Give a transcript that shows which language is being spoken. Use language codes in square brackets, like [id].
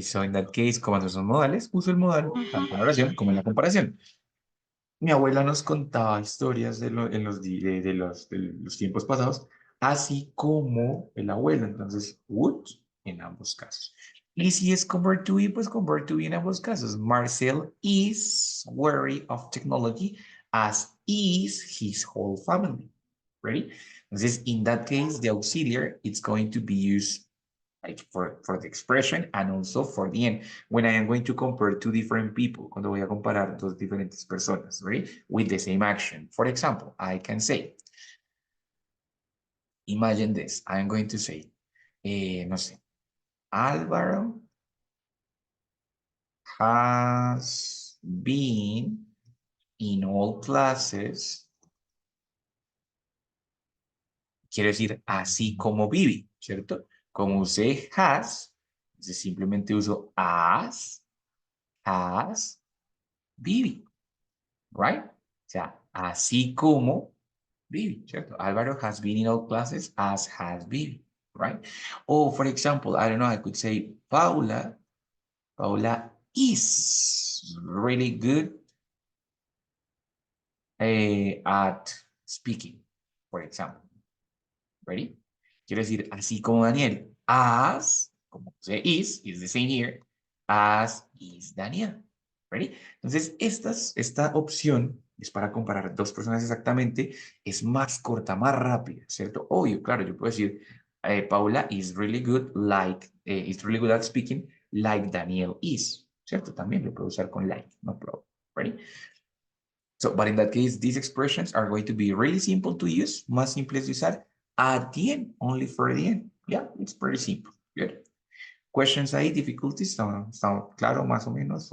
[en] So in that case, [es] como esos son modales, uso el modal tanto en la oración como en la comparación. Mi abuela nos contaba historias de los tiempos pasados, así como el abuelo. Entonces, would en ambos casos. Y si es convert to be, pues convert to be en ambos casos. [en] Marcel is wary of technology, as is his whole family. Ready? Entonces, in that case, the auxiliary, it's going to be used like for the expression and also for the end. When I am going to compare two different people, [es] cuando voy a comparar dos diferentes personas, [en] right? With the same action. For example, I can say, imagine this. I'm going to say, no sé, Álvaro has been in all classes. [es] Quiero decir, así como Vivi, ¿cierto? Como usé has, entonces simplemente uso has, Vivi, right? O sea, así como Vivi, ¿cierto? [en] Álvaro has been in all classes as has Vivi. right? Or for example, I don't know, I could say Paula is really good at speaking, for example. Ready? [es] Quiero decir, así como Daniel, [en] as, como se is the same here, as is Daniel. Ready? [es] Entonces, esta opción es para comparar dos personas exactamente, es más corta, más rápida, ¿cierto? Obvio, claro, yo puedo decir, [en] Paula is really good is really good at speaking like Daniel is, ¿cierto? [es] También lo puedo usar con like, no problem. [en] Ready? So, but in that case, these expressions are going to be really simple to use, [es] más simples de usar [en] at the end, only for the end. Yeah, it's pretty simple. Good. [es] Questions ahí, difficulties, ¿está claro más o menos?